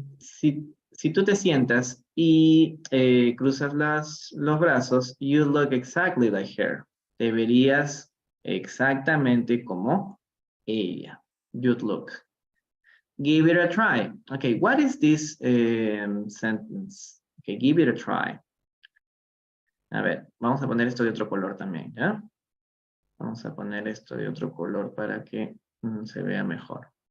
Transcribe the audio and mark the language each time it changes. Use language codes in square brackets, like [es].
[es] Si tú te sientas y cruzas los brazos, [en] you look exactly like her. [es] Te verías exactamente como ella. [en] You'd look. Give it a try. Okay, what is this sentence? Okay, give it a try. [es] A ver, vamos a poner esto de otro color también, ¿ya? Vamos a poner esto de otro color para que se vea mejor.